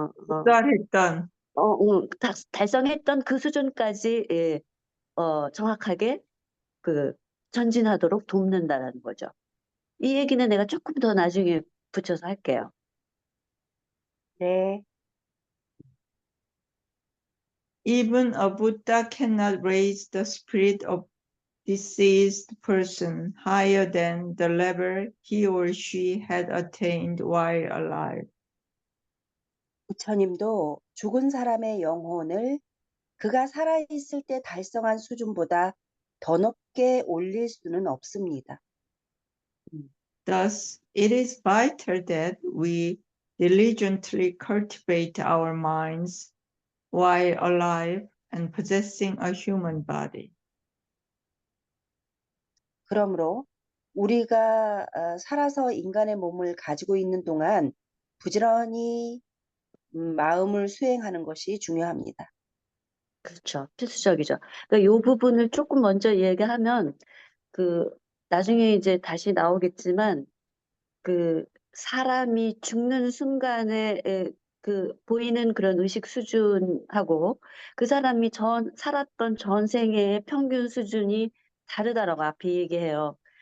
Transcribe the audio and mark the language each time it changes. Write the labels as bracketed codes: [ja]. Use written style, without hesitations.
[ko] 도달했던 달성했던 그 수준까지 정확하게 그 전진하도록 돕는다라는 거죠. 이 얘기는 내가 조금 더 나중에 붙여서 할게요. 네. [en] Even a Buddha cannot raise the spirit of deceased person higher than the level he or she had attained while alive. [ko] 부처님도 죽은 사람의 영혼을 그가 살아있을 때 달성한 수준보다 더 높게 올릴 수는 없습니다. [en] Thus, it is vital that we diligently cultivate our minds while alive and possessing a human body. [ko] 그러므로 우리가 살아서 인간의 몸을 가지고 있는 동안 부지런히 마음을 수행하는 것이 중요합니다. 그렇죠. 필수적이죠. 그러니까 이 부분을 조금 먼저 얘기하면 그 나중에 이제 다시 나오겠지만 그 사람이 죽는 순간에 그 보이는 그런 의식 수준하고 그 사람이 살았던 전생의 평균 수준이 다르다라고 앞에 얘기해요.